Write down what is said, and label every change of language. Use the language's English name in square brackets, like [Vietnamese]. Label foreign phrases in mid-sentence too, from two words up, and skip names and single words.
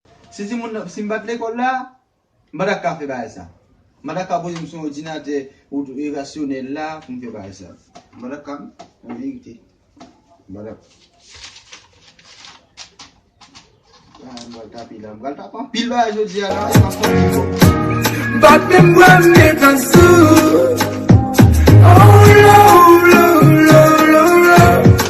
[Haitian Creole] Si ti moun, si m bat lekòl la, m pa ta ka fè bagay sa. M pa ta ka poze m sou odinatè ou e rasyonèl la pou m fè bagay sa. M pa ta ka, an verite. M pa ta ka. A, m pral tape la, m pral tape an pil bagay jodi a la, m pa fè pil bagay. [English] But them run it and sue. Oh, Lord, Lord, Lord, Lord, Lord.